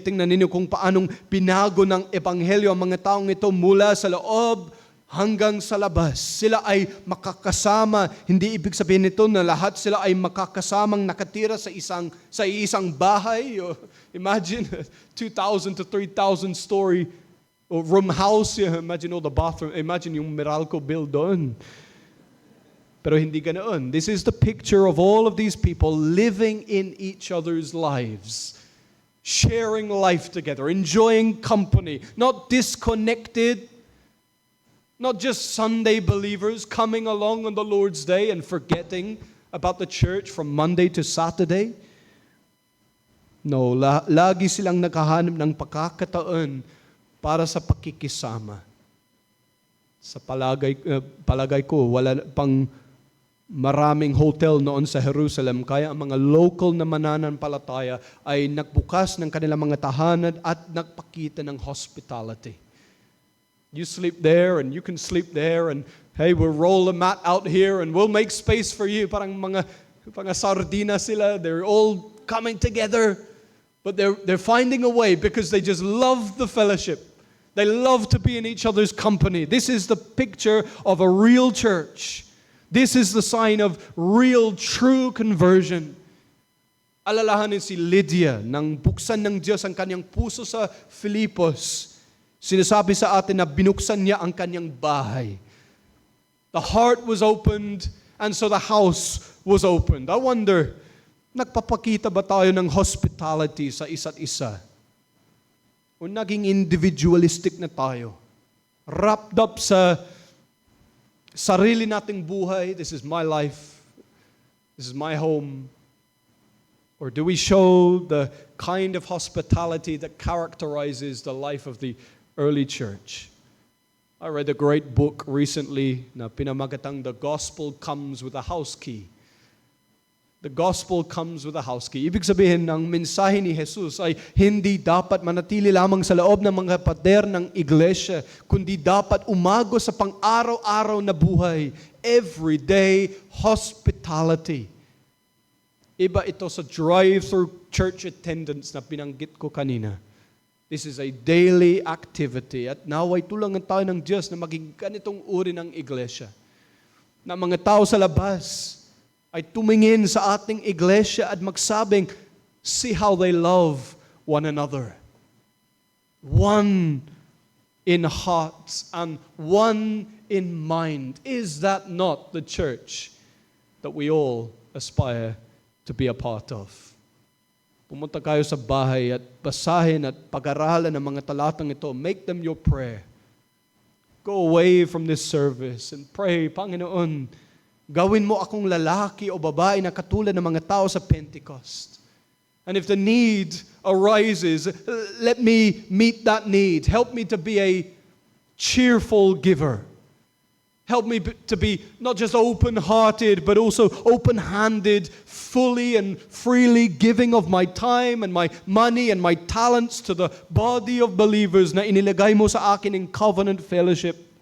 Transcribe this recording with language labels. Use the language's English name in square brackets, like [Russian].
[Filipino] Tingnan ninyo kung paanong binago ng Ebanghelyo ang mga taong ito mula sa loob hanggang sa labas. Sila ay makakasama. Hindi ibig sabihin nito na lahat sila ay makakasamang nakatira sa isang bahay. [English] Imagine 2,000 to 3,000 story room house. Imagine all the bathroom. Imagine yung Meralco build doon. [Filipino] Pero hindi ganoon. [English] This is the picture of all of these people living in each other's lives. Sharing life together. Enjoying company. Not disconnected. Not just Sunday believers coming along on the Lord's Day and forgetting about the church from Monday to Saturday. [Filipino] No, lagi silang nakahanap ng pagkakataon para sa pakikisama. Sa palagay ko, wala pang maraming hotel noon sa Jerusalem, kaya ang mga local na mananampalataya ay nagbukas ng kanilang mga tahanan at nagpakita ng hospitality. [English] You sleep there and you can sleep there and hey, we'll roll a mat out here and we'll make space for you. [Filipino] Parang mga sardina sila. [English] They're all coming together. But they're finding a way because they just love the fellowship. They love to be in each other's company. This is the picture of a real church. This is the sign of real, true conversion. [Filipino] Alalahanin si Lydia nang buksan ng Diyos ang kanyang puso sa Filipos. Sinasabi sa atin na binuksan niya ang kanyang bahay. [English] The heart was opened and so the house was opened. I wonder, [Filipino] nagpapakita ba tayo ng hospitality sa isa't isa? O naging individualistic na tayo? [English] wrapped up [Filipino] sa sarili nating buhay, [English] this is my life, this is my home? Or do we show the kind of hospitality that characterizes the life of the early church? I read a great book recently [Filipino] na pinamagatang [English] The Gospel Comes with a House Key. The gospel comes with a house key. [Filipino] Ibig sabihin, ang mensahe ni Jesus ay hindi dapat manatili lamang sa loob ng mga pader ng iglesia, kundi dapat umago sa pang-araw-araw na buhay. Everyday hospitality. Iba ito sa [English] drive-through church attendance [Filipino] na binanggit ko kanina. [English] This is a daily activity. [Filipino] At naway tulangan tayo ng Diyos na maging ganitong uri ng iglesia. Na mga tao sa labas ay tumingin sa ating iglesia at magsabing, [English] see how they love one another. One in heart and one in mind. Is that not the church that we all aspire to be a part of? [Filipino] Pumunta kayo sa bahay at basahin at pag-aralan ng mga talatang ito. [English] Make them your prayer. Go away from this service and pray, [Filipino] Panginoon, gawin mo akong lalaki o babae na katulad ng mga tao sa Pentecost. [English] And if the need arises, let me meet that need. Help me to be a cheerful giver. Help me to be not just open-hearted, but also open-handed, fully and freely giving of my time and my money and my talents to the body of believers [Filipino] na inilagay mo sa akin [English] in covenant fellowship.